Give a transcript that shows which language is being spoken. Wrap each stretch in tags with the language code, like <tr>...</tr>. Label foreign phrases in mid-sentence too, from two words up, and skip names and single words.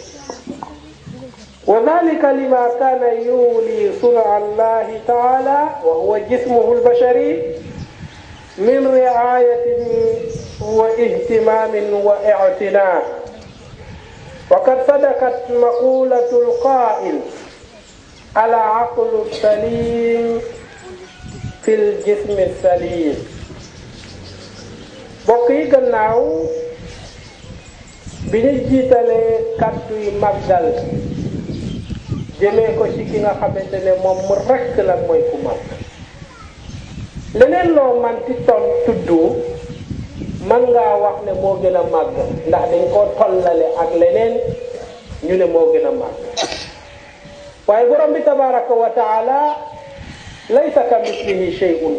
<ar>وذلك لما كان يولي صنع الله تعالى وهو جسمه البشري من رعاية واهتمام واعتناء وقد صدقت مقولة القائل العقل السليم في الجسم السليم</ar> <wo>بقي gannaaw bi ñu jiitalee kàddu yi màggal jëmee ko ci ki nga xamante ne moom mu rekk la mooy ku màgg leneen loo man ci tudd man ngaa wax ne moo gën a màgg ndax dañ koo tollale ak leneen ñu ne moo gën a màgg waaye borom bi</wo> <ar>تبارك وتعالى ليس كمثله شيء</ar>